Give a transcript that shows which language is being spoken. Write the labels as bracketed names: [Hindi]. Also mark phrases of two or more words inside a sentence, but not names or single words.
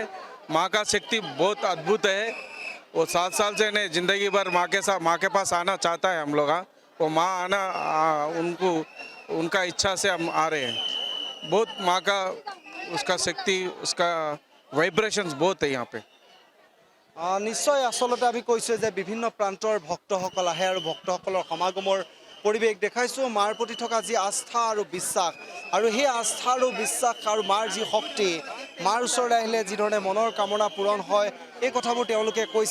[Hindi] माँ का शक्ति बहुत अद्भुत है। वो 7 साल से नहीं, ज़िंदगी भर माँ के पास आना चाहता है हम लोग। वो माँ आना उनका इच्छा से हम आ रहे हैं। बहुत माँ का उसका शक्ति, उसका वाइब्रेशंस बहुत है यहाँ पे। [Assamese] নিশ্চয় আসলতে আমি কৈছোঁ যে বিভিন্ন প্ৰান্তৰ ভক্তসকল আহে আৰু ভক্তসকলৰ সমাগমৰ পৰিৱেশ দেখাইছোঁ। মাৰ প্ৰতি থকা যি আস্থা আৰু বিশ্বাস, আৰু সেই আস্থা আৰু বিশ্বাস আৰু মাৰ যি শক্তি, মাৰ ওচৰলৈ আহিলে যিধৰণে মনৰ কামনা পূৰণ হয়, এই কথাবোৰ তেওঁলোকে কৈছে।